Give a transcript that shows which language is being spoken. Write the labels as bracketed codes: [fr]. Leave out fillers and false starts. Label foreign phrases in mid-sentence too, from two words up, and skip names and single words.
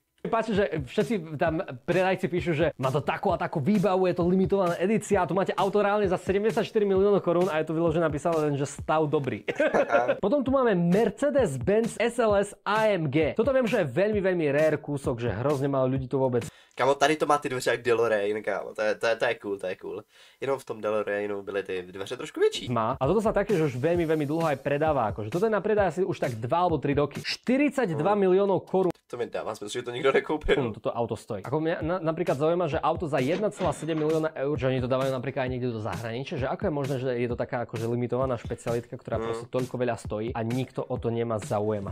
[sk] páči, že všetci tam predajci píšu, že má to takú a takú výbavu, je to limitovaná edícia a tu máte auto reálne za 74 miliónov korún a je to vyložené napísané len, že stav dobrý. Potom tu máme Mercedes-Benz SLS AMG. Toto viem, že je veľmi rare kúsok, že hrozne málo ľudí to vôbec. Kamo, [cs] tady to má ty dveře jak DeLorean, kámo, to je cool, to je cool. Jenom v tom DeLoreanu byly ty dveře trošku větší. Má. [sk] A toto sa taktiež už veľmi dlho aj predáva, akože toto je na predaj asi už tak 2 alebo 3 roky. 42 miliónov korún. [cs] To mi dává smysl, že to nikdo nekoupil. [sk] Toto auto stojí. Ako mňa napríklad zaujíma, že auto za 1,7 milióna eur, že oni to dávajú napríklad aj niekde do zahraničia, že ako je možné, že je to taká akože limitovaná špecialitka, ktorá proste toľko veľa stojí a nikto o to nemá záujem.